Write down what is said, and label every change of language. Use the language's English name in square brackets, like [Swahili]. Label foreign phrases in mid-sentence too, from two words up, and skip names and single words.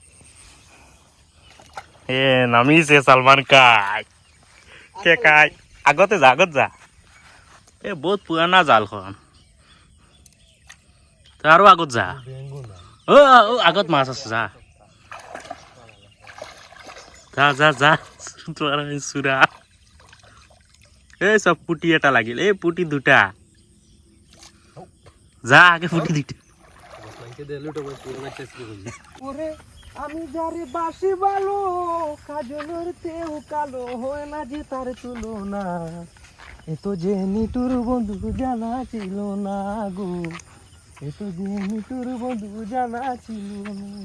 [Assamese] এ নামিছে চালমান কাই আগত যা এই বহুত পুৰণা জালখন তই আৰু আগত যা আগত মাছ আছে যা চুৰা এই চব পুটি এটা লাগিল এই পুটি দুটা যা আগে পুটি দুটা [Bangla] আমি যারে বাসি ভালো কাজলের তেও কালো হয় না যে তার তুলনা এত যে নিটুর বন্ধু জানা ছিল না গো এত যে নিটুর বন্ধু জানা ছিল না